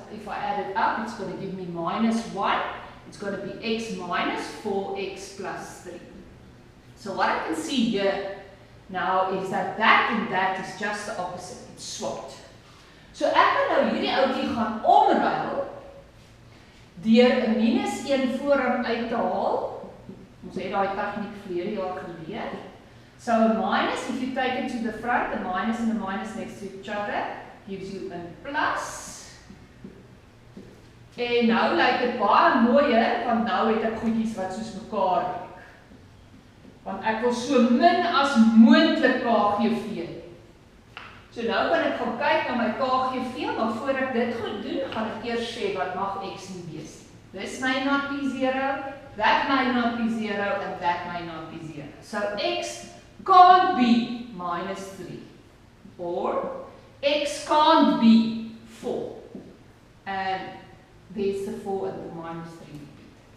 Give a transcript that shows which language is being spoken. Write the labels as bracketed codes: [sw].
[en] If I add it up, it's going to give me minus 1. It's going to be x minus 4x plus 3. So what I can see here now is that and that is just the opposite. It's swapped. [af] So ek kan nou hierdie ouetjie gaan omruil deur 'n minus 1 vooraan uit te haal. Ons het daai tegniek verlede jaar geleer. [en] So a minus, if you take it to the front, a minus and a minus next to each other gives you a plus. [af] En nou lyk dit baie mooier, want nou het ek goedjies wat soos mekaar lyk. Want ek wil so min as moontlik KGV. So nou kan ek gaan kyk na my KGV, maar voor ek dit goed doen, gaan ek eers sê wat mag x nie wees. [en] This may not be 0, that may not be 0, and that may not be 0. So x can't be minus 3, or x can't be 4. And there's the 4 and the minus 3 repeated.